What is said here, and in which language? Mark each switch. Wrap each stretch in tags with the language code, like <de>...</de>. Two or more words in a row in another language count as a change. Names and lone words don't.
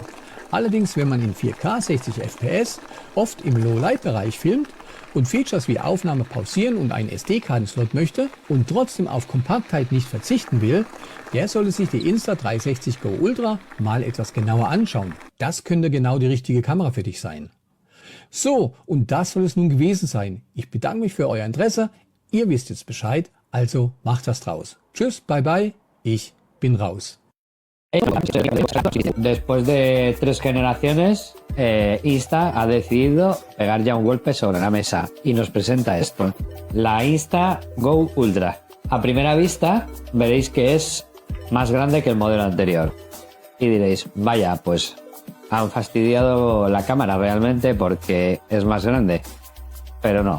<de>Allerdings, wenn man in 4K 60 FPS oft im Low-Light-Bereich filmt und Features wie Aufnahme pausieren und einen SD-Kartenslot möchte und trotzdem auf Kompaktheit nicht verzichten will, der sollte sich die Insta360 Go Ultra mal etwas genauer anschauen. Das könnte genau die richtige Kamera für dich sein. So, und das soll es nun gewesen sein. Ich bedanke mich für euer Interesse. Ihr wisst jetzt Bescheid, also macht was draus. Tschüss,</de> <en>bye bye,</en> <de>ich bin raus.</de> <es>Después de 3 generaciones, Insta ha decidido pegar ya un golpe sobre la mesa y nos presenta esto, la Insta Go Ultra. A primera vista veréis que es más grande que el modelo anterior y diréis, vaya, pues han fastidiado la cámara realmente porque es más grande, pero no.</es>